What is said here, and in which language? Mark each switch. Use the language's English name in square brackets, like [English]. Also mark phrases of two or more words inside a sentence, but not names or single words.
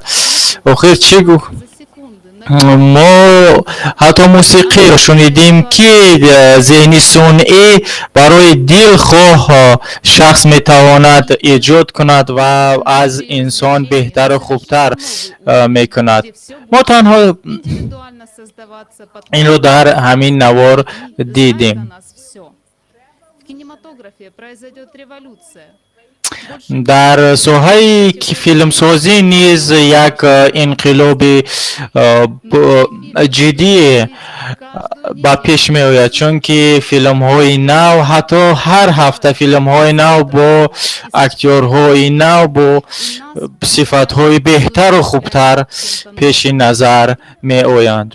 [Persian] آخر چگو ما حتی موسیقی را شنیدیم که ذهن صنعی برای دلخواه شخص میتواند ایجاد کند و از انسان بهتر و خوبتر میکند. ما تنها این رو در همین نوار دیدیم. [Russian] В кинематографе произойдет революция. [Persian] در ساحه فیلمسازی نیز یک انقلاب جدی با پیش می آید، چون که فیلم های نو، حتی هر هفته فیلم های نو با اکتورهای نو با صفت های بهتر و خوبتر پیش نظر می آیند.